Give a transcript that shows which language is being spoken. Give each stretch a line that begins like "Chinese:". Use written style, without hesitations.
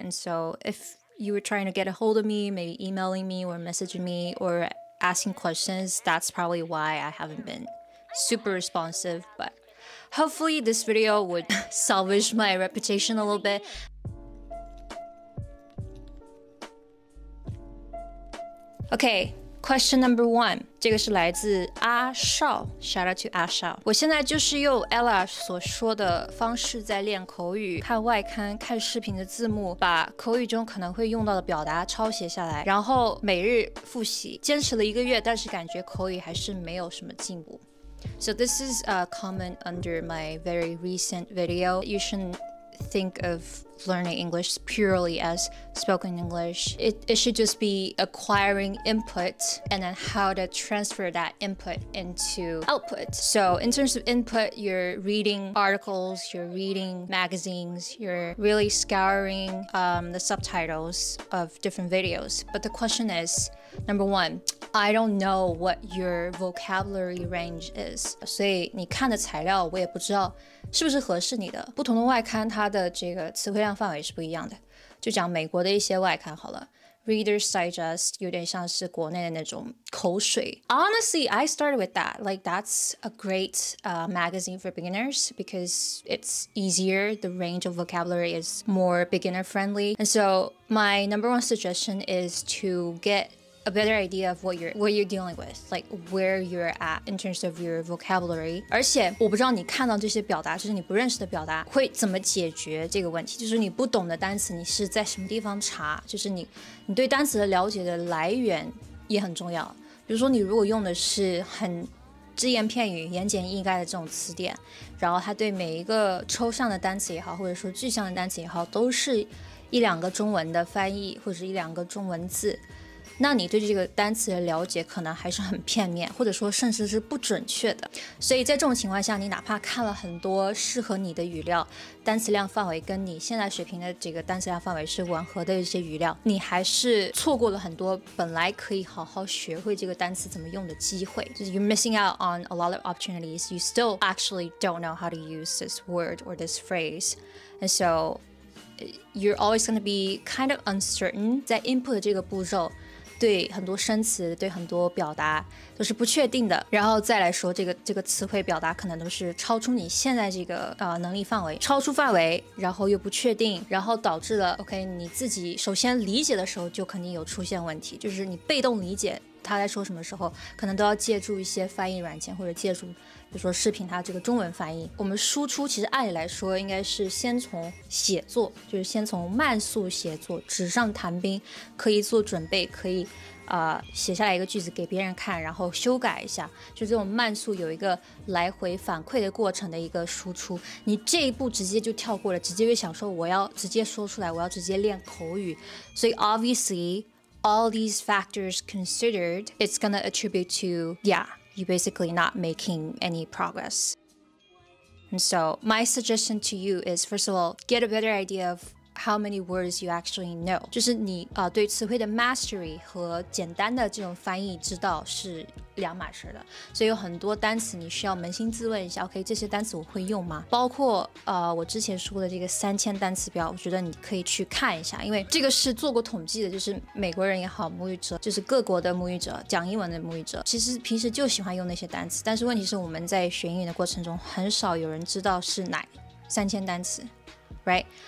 English: And so if you were trying to get a hold of me, maybe emailing me or messaging me or asking questions, that's probably why I haven't been super responsive. But hopefully this video would salvage my reputation a little bit. Okay, question number one.
Chinese: 这个是来自阿少 ，
English: shout out to
Chinese: 阿少。我现在就是用 Ella 所说的方式在练口语，看外刊、看视频的字幕，把口语中可能会用到的表达抄写下来，然后每日复习。坚持了1个月，但是感觉口语还是没有什么进步。
English: So this is a comment under my very recent video. You shouldn't think of learning English purely as spoken English. It should just be acquiring input and then how to transfer that input into output. So in terms of input, you're reading articles, you're reading magazines, you're really scouring the subtitles of different videos. But the question is, number one, I don't know what your vocabulary range is.
Chinese: 所以你看的材料我也不知道是不是合适你的。不同的外刊它的这个词汇量范围是不一样的。就讲美国的一些外刊好了 ，Reader's Digest 有点像是国内的那种口水。
English: Honestly, I started with that. Like that's a great magazine for beginners because it's easier. The range of vocabulary is more beginner friendly. And so my number one suggestion is to get a better idea of what you're dealing with, like where you're at in terms of your vocabulary.
Chinese: 而且我不知道你看到这些表达，就是你不认识的表达，会怎么解决这个问题？就是你不懂的单词，你是在什么地方查？就是你对单词的了解的来源也很重要。比如说，你如果用的是很只言片语、言简意赅的这种词典，然后它对每一个抽象的单词也好，或者说具象的单词也好，都是1、2个中文的翻译，或者是1、2个中文字。那你对这个单词的了解可能还是很片面，或者说甚至是不准确的。所以在这种情况下，你哪怕看了很多适合你的语料，单词量范围跟你现在水平的这个单词量范围是吻合的一些语料，你还是错过了很多本来可以好好学会这个单词怎么用的机会。
English: 就是 you're missing out on a lot of opportunities. You still actually don't know how to use this word or this phrase. And so you're always going to be kind of uncertain.
Chinese: 在 input 这个步骤对很多生词，对很多表达都是不确定的，然后再来说这个词汇表达可能都是超出你现在这个能力范围，超出范围，然后又不确定，然后导致了 OK 你自己首先理解的时候就肯定有出现问题，就是你被动理解他在说什么时候，可能都要借助一些翻译软件或者借助比如说视频它这个中文翻译。我们输出其实按理来说应该是先从写作，就是先从慢速写作，纸上谈兵，可以做准备，可以写下来一个句子给别人看，然后修改一下，就这种慢速有一个来回反馈的过程的一个输出。你这一步直接就跳过了，直接就想说我要直接说出来，我要直接练口语。
English: 所以 obviously all these factors considered, it's gonna attribute to, you basically not making any progress. And so my suggestion to you is, first of all, get a better idea of how many words you actually know.
Chinese: 就是你对词汇的 mastery 和简单的这种翻译知道是两码事的，所以有很多单词你需要扪心自问一下 OK 这些单词我会用吗？包括我之前说的这个3000单词表，我觉得你可以去看一下，因为这个是做过统计的，就是美国人也好，母语者，就是各国的母语者，讲英文的母语者，其实平时就喜欢用那些单词，但是问题是我们在学英语的过程中很少有人知道是哪3000单词 right?